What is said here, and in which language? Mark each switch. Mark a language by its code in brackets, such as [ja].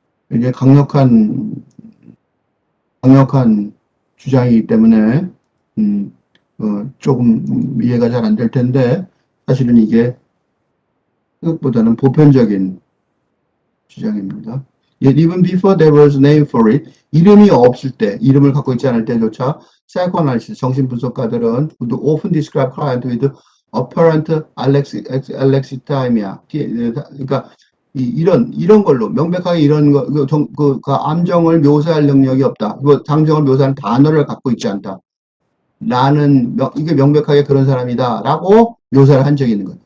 [ko] 이게 강력한 주장이기 때문에 조금 이해가 잘 안 될 텐데 사실은 이게 생각보다는 보편적인 주장입니다. [en] Yet even before there was a name for it, [ko] 이름이 없을 때, 이름을 갖고 있지 않을 때조차 [en] psychoanalysis, [ko] 정신분석가들은 [en] would often describe client with apparent alexithymia. [ko] 그러니까 이런 걸로 명백하게 이런 그 감정을 묘사할 능력이 없다. 감정을 묘사하는 단어를 갖고 있지 않다. 이게 명백하게 그런 사람이다라고 묘사를 한 적이 있는 거예요.